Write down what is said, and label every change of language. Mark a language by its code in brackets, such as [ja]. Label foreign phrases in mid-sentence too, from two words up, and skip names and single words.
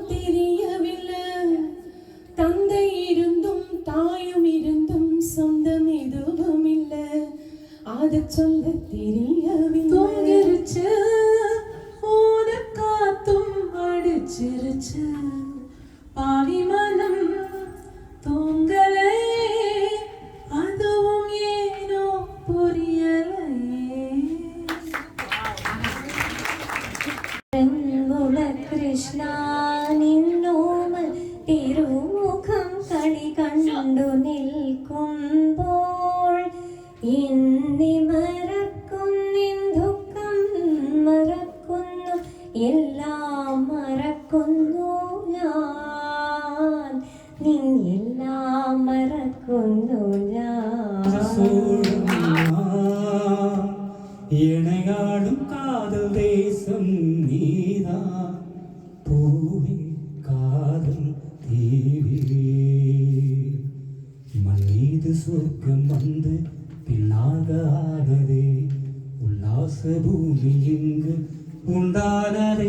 [ta] தெரியவில்லை தந்தை இருந்தும் தாயும் இருந்தும் சொந்தம் எதுவும் இல்லை அத சொல்ல தெரியவில்லை ஓட காத்தும் அடிச்சிருச்சு பாவி மனம் தூங்கலை அதுவும் ஏனோ புரியலையே [ml] കൃഷ്ണാ നിന്നോമൽ തിരുമുഖം കളി കണ്ടു നിൽക്കുമ്പോൾ ഇന്നി മറക്കുന്നിൻ ദുഃഖം മറക്കുന്നു എല്ലാം മറക്കുന്നു ഞാൻ നിന്നെല്ലാം മറക്കുന്നു ഞാൻ [ta] இணையாடும் காதல் தேசம் நீதான் பூவே காதல் தீவே மண் மீது சொர்க்கம் வந்து பின்னாக ஆனதே உல்லாச பூமி இங்கு உண்டானதே